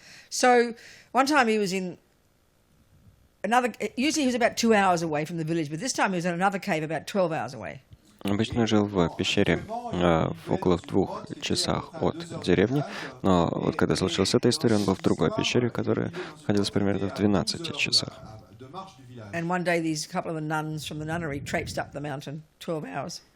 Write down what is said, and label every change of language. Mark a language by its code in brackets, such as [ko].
[en] So one time he was in usually he was about 2 hours away from the village, but this time he was in another cave about 12 hours away. [ru] Обычно жил в пещере около 2 часах от деревни, но вот когда случилась эта история, он был в другой пещере, которая находилась примерно в 12 часах. [en] And one day these couple of the nuns from the nunnery traipsed up the mountain 12 hours.